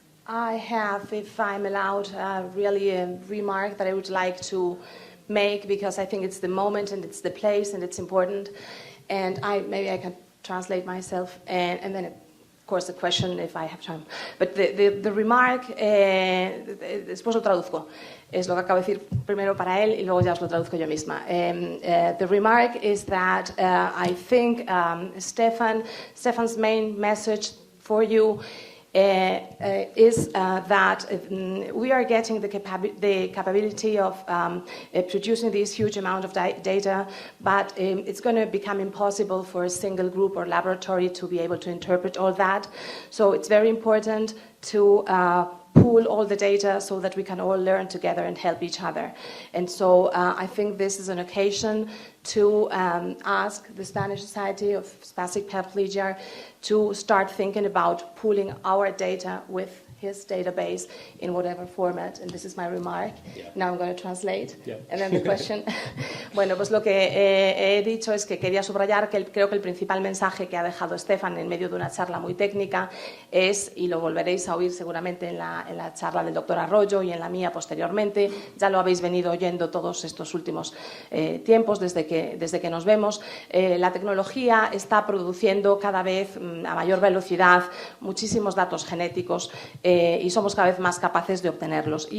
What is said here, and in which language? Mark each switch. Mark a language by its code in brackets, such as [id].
[en] I have, if I'm allowed, really a remark that I would like to make, because I think it's the moment and it's the place and it's important. And maybe I can translate myself, and then, of course, the question if I have time. But the remark, [es] después lo traduzco. Es lo que acabo de decir primero para él y luego ya os lo traduzco yo misma. [en] The remark is that I think Stephan's main message for you is that we are getting the capability of producing this huge amount of data, but it's going to become impossible for a single group or laboratory to be able to interpret all that. So it's very important to pool all the data so that we can all learn together and help each other. And so I think this is an occasion to ask the Spanish Society of Spastic Paraplegia to start thinking about pooling our data with his database in whatever format. And this is my remark. Yeah. Now I'm going to translate. Yeah. And then the question. [es] Bueno, pues lo que he dicho es que quería subrayar que creo que el principal mensaje que ha dejado Stephan en medio de una charla muy técnica es, y lo volveréis a oír seguramente en la charla del doctor Arroyo y en la mía posteriormente, ya lo habéis venido oyendo todos estos últimos tiempos desde que nos vemos, la tecnología está produciendo cada vez a mayor velocidad muchísimos datos genéticos y somos cada vez más capaces de obtenerlos.